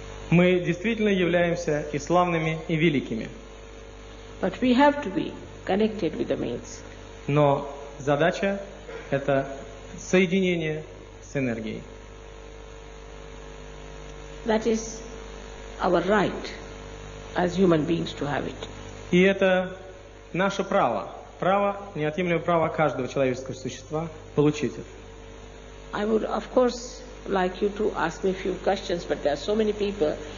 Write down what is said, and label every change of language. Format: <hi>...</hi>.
<ru>Мы действительно являемся и славными, и великими.</ru> <en>But we have to be connected with the mains.</en> <ru>Но задача – это соединение с энергией.</ru> <en>That is our right as human beings to have it.</en> <ru>И это наше право, неотъемлемое право каждого человеческого существа получить это.</ru> <en>I would, of course, like you to ask me a few questions, but there are so many people.</en>